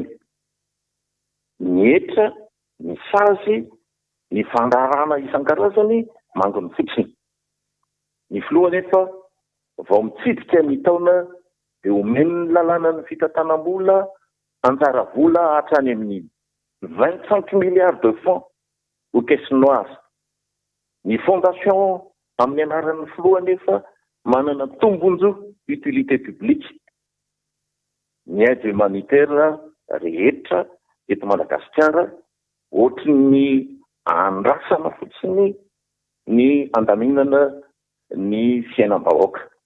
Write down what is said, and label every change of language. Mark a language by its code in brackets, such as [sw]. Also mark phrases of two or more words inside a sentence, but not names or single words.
[mg] Ny etra, ny sazy, ny fandarana isan-karazany mangony fotsiny. Ny filoha nefa vao mitsidika ny taona dia omeny ny lalàna ny fitantanam-bola anjara vola hatrany amin'ny [fr] 25 milliards de francs aux caisses chinoises. [mg] Ny fondation amin'ny anaran'ny filoha nefa manana tombonjo [fr] utilité publique. [mg] Ny [fr] aide humanitaire [mg] rehetra eto Madagasikara ohatry ny andrasana fotsiny ny andaminana ny fiainam-bahoaka.